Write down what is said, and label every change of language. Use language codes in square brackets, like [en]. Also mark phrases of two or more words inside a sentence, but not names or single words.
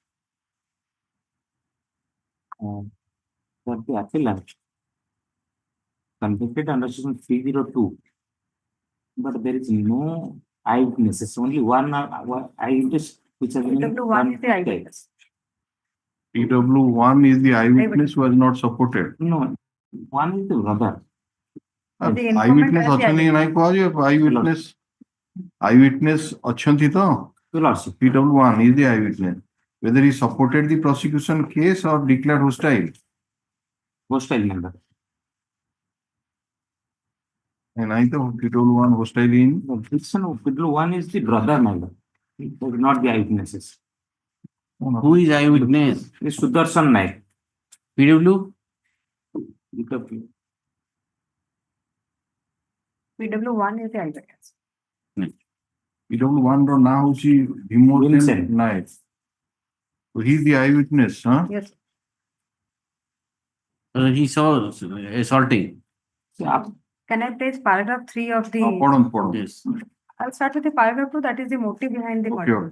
[en] For the appellant convicted under section 302, but there is no eyewitnesses, only one eyewitness which has been PW1 is the eyewitness. PW1 is the eyewitness was not supported. No, one is the brother. The informant Eyewitness has the [or] ଅଛନ୍ତି କି ନାଇଁ କୁହାଯିବ [en] eyewitness eyewitness [or] ଅଛନ୍ତି ତ [en] Lordship. PW1 is the eyewitness whether he supported the prosecution case or declared hostile. Hostile member. And I thought PW1 hostile in The petition of PW1 is the brother member, not the eyewitnesses. Who is eyewitness? It's Sudarshan Naik. PW? PW1 is the eyewitness. [or] PW1 ର ନାଁ ହଉଛି [en] Vincent Naik. So he is the eyewitness, huh? Yes. He saw assaulting. Can I place paragraph 3 of the? [or] ପଢନ୍ତୁ. [en] Yes. I'll start with the paragraph 2, that is the motive behind the murder.